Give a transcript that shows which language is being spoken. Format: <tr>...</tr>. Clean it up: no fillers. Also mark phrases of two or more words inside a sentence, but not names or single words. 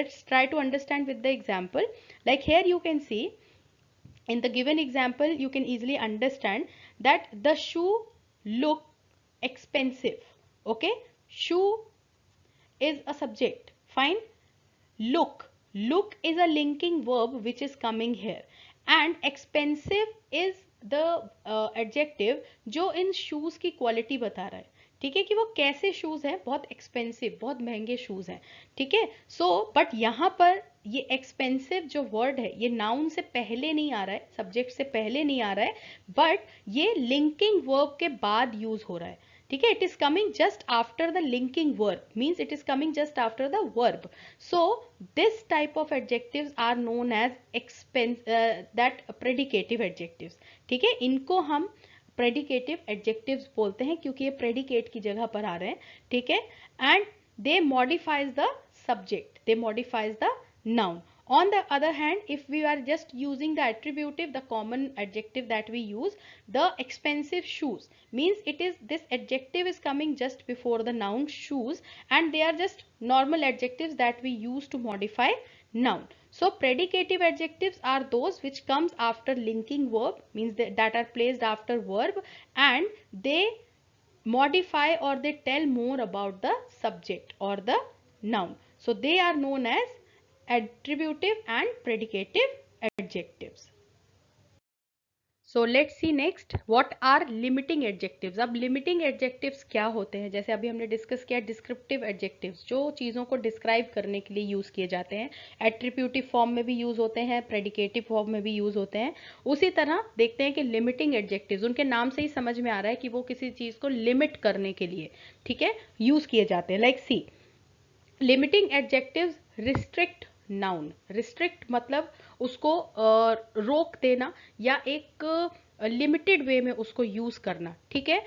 <en>Let's try to understand with the example. Like here you can see, in the given example you can easily understand that the shoe look expensive. Okay, shoe is a subject, fine. Look is a linking verb which is coming here, and expensive is the adjective</en> <hi>जो इन शूज की क्वालिटी बता रहा है, ठीक है, कि वो कैसे शूज है, बहुत एक्सपेंसिव, बहुत महंगे शूज हैं, ठीक है।</hi> <en>so but</en> <hi>यहाँ पर ये एक्सपेंसिव जो वर्ड है ये नाउन से पहले नहीं आ रहा है, सब्जेक्ट से पहले नहीं आ रहा है, बट ये</hi> <en>linking verb</en> <hi>के बाद यूज हो रहा है, ठीक है।</hi> <en>it is coming just after the linking verb, means it is coming just after the verb. so this type of adjectives are known as that predicative adjectives,</en> <hi>ठीक है। इनको हम</hi> <en>predicative adjectives</en> <hi>बोलते हैं क्योंकि ये प्रेडिकेट की जगह पर आ रहे हैं, ठीक है।</hi> <en>and they modifies the subject, they modifies the noun. On the other hand, if we are just using the attributive, the common adjective that we use, the expensive shoes, means it is, this adjective is coming just before the noun shoes, and they are just normal adjectives that we use to modify noun. So predicative adjectives are those which comes after linking verb, means that are placed after verb, and they modify or they tell more about the subject or the noun. So they are known as attributive and predicative adjectives. So let's see next what are limiting adjectives.</en> <hi>अब</hi> <en>limiting adjectives</en> <hi>क्या होते हैं, जैसे अभी हमने डिस्कस किया</hi> <en>descriptive adjectives</en> <hi>जो चीज़ों को डिस्क्राइब करने के लिए यूज़ किए जाते हैं,</hi> <en>attributive form</en> <hi>में भी यूज़ होते हैं,</hi> <en>predicative form</en> <hi>में भी यूज़ होते हैं। उसी तरह देखते हैं कि</hi> <en>limiting adjectives,</en> <hi>उनके नाम से ही समझ में आ रहा है कि वो किसी चीज़ को लिमिट करने के लिए, ठीक है, यूज़ किए जाते हैं।</hi> <en>like see, limiting adjectives restrict noun, restrict</en> <hi>मतलब उसको रोक देना या एक</hi> <en>limited way</en> <hi>में उसको यूज करना, ठीक है।</hi>